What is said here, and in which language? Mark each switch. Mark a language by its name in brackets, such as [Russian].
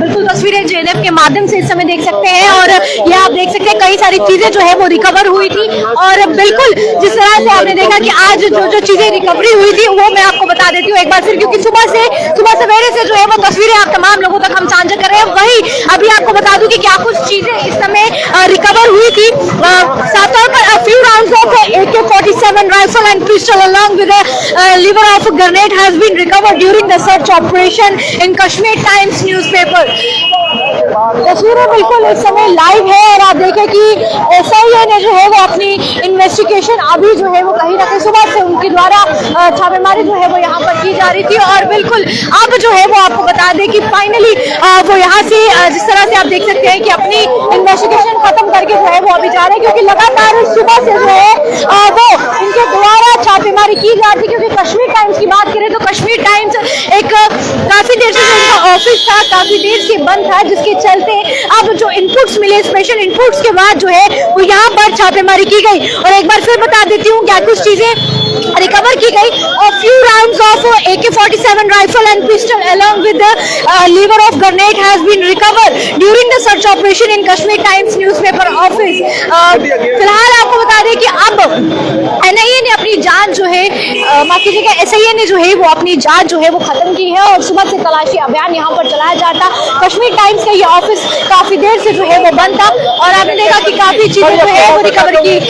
[Hindi] बिल्कुल तस्वीरें जेएनएफ के माध्यम से इस समय देख सकते हैं और ये आप देख सकते हैं कई सारी चीजें जो है वो रिकवर हुई थी और बिल्कुल जिस तरह से आपने देखा कि आज जो चीजें रिकवरी हुई थी वो मैं आपको बता देती हूँ एक बार फिर, क्योंकि सुबह सवेरे से जो है वो तस्वीरें आप तमाम लोगों तक हम साझा कर रहे हैं। वही अभी आपको बता दूं कि क्या कुछ चीजें इस समय रिकवर हुई थी। साफ तौर पर [English] a few rounds of AK-47 rifle and pistol along with a liver of a grenade has been recovered during the search operation in Kashmir Times newspaper। [Hindi] तस्वीरें बिल्कुल इस समय लाइव है और आप देखें कि एसआईए ने जो है वो अपनी इन्वेस्टिगेशन अभी जो है वो कहीं ना कहीं सुबह से उनके द्वारा छापेमारी जो है वो यहाँ पर की जा रही थी और बिल्कुल अब जो है वो आपको बता दें कि फाइनली वो यहाँ से जिस तरह से आप देख सकते हैं कि अपनी इन्वेस्टिगेशन खत्म करके जो है वो अभी जा रहे हैं, क्योंकि लगातार सुबह से जो है वो इनके द्वारा छापेमारी की जा रही। क्योंकि कश्मीर टाइम्स की बात करें तो कश्मीर टाइम्स एक काफी देर से जो उनका ऑफिस था काफी देर से बंद था, जिसके चलते अब जो इनपुट्स मिले स्पेशल इनपुट्स के बाद जो है वो यहाँ पर छापेमारी की गई। और एक बार फिर बता देती हूँ क्या कुछ चीजें रिकवर की गई। [English] A few rounds of AK-47 rifle and pistol along with the liver of grenade has been recovered during the search operation in Kashmir Times newspaper office। [Hindi] फिलहाल आपको बता दें कि अब एनआईए ने अपनी जांच जो है माफ कीजिएगा एसआईए ने जो है वो अपनी जांच जो है वो खत्म की है और सुबह से तलाशी अभियान यहाँ पर चलाया जाता। कश्मीर टाइम्स का ये ऑफिस काफी देर से जो है वो बंद था और आपने देखा कि काफी चीजें जो है वो रिकवर की।